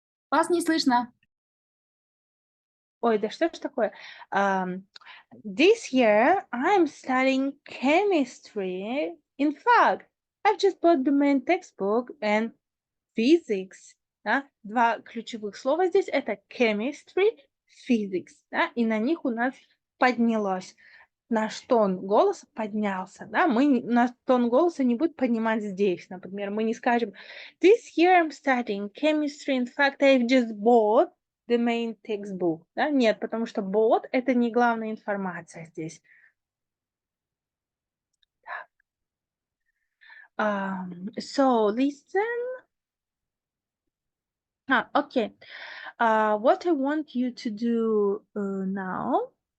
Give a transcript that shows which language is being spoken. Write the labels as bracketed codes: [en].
[ru] Вас не слышно. Ой, да что ж такое? [en] This year I'm studying chemistry. In fact, I've just bought the main textbook and physics. [ru] Да? Два ключевых слова здесь это chemistry, physics. Да? И на них у нас поднялось. Наш тон голоса поднялся. Да? Наш тон голоса не будет поднимать здесь. Например, мы не скажем [en] This year I'm studying chemistry. In fact, I've just bought the main textbook. [ru] Да? Нет, потому что bought – это не главная информация здесь. [en] So listen. Okay. What I want you to do now.